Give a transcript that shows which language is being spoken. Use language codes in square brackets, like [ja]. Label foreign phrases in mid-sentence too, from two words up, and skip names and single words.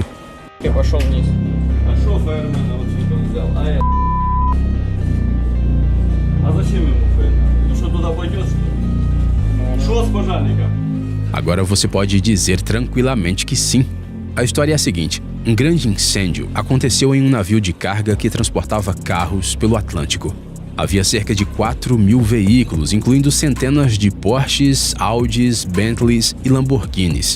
[ru] Я пошел вниз. А шо фаермена вот сюда взял? А зачем ему фаер? Ну что, туда пойдет, что ли? Шо с пожарником? [pt] Agora você pode dizer tranquilamente que sim. A história é a seguinte: um grande incêndio aconteceu em um navio de carga que transportava carros pelo Atlântico. Havia cerca de 4.000 veículos, incluindo centenas de Porsches, Audis, Bentleys e Lamborghinis.